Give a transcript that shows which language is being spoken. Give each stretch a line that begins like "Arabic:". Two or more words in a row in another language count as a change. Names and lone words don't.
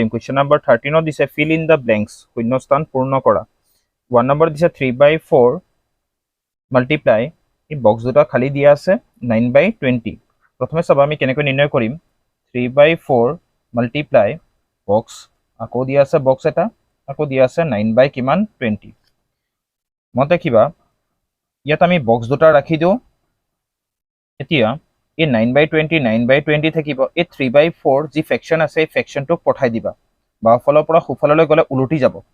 English: question number 13
Assamese: দিছে
English: fill in the blanks,
Assamese: শূন্যস্থান পূর্ণ করা। 1 নম্বর দিছে 3/4 মাল্টিপ্লাই, এই বক্স দুটা খালি দিয়া আছে 9/20। প্রথমে সব আমি কেনেকৈ নির্ণয় করিম।
English: 3/4 multiply box,
Assamese: আকৌ দিয়া আছে বক্স এটা, আকৌ দিয়া আছে 9/20। মতে কিবা ইয়াত আমি বক্স দুটা ৰাখি দিও। এতিয়া এই 9/20 থাকিব, এই 3/4 যি ফ্ৰেকশন আছে এই ফ্ৰেকশনটোক পঠাই দিবা। বাওঁফালৰ পৰা সোঁফাললৈ গ'লে উলটি যাব।